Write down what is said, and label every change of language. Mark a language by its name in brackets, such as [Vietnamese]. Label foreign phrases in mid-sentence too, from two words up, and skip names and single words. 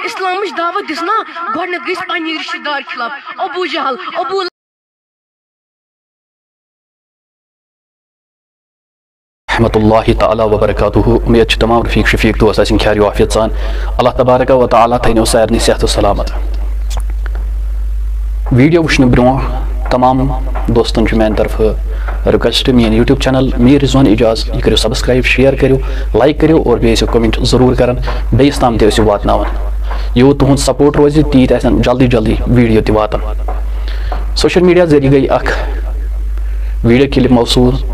[Kashmiri] اسلامش دعوت دسنا گۄڈنیٚتھ گٔژھۍ پننہِ رشتہٕ دار خلاف ابو جہل ابو [Arabic] رحمۃ اللہ تعالیٰ وبرکاتہ [Kashmiri] امید تمام رفیق شفیق دوست آسن خیر و عافیت سان [Arabic] اللہ تبارک و تعالیٰ [Kashmiri] تھینو سارنی صحت و سلامت ویڈیو وچھنے برونٛہہ تمام دوستن میانہِ طرف رِکویسٹ میٲنۍ [English] YouTube channel [Kashmiri] میٖر رضوان اعجاز یہِ کٔرِو سبسکرایب شیئر کٔرِو لایک کٔرِو اور بیٚیہِ ٲسِو کمنٹ ضروٗر کران بیٚیِس تام تہِ ٲسِو واتناوان یوٗت تُہُنٛد سپورٹ روزِ تیٖتۍ آسن جلدی جلدی ویڈیو تہِ واتان [English] social media [Kashmiri] ذٔریعہٕ گٔے اکھ [English] video clip [Kashmiri] موصوٗل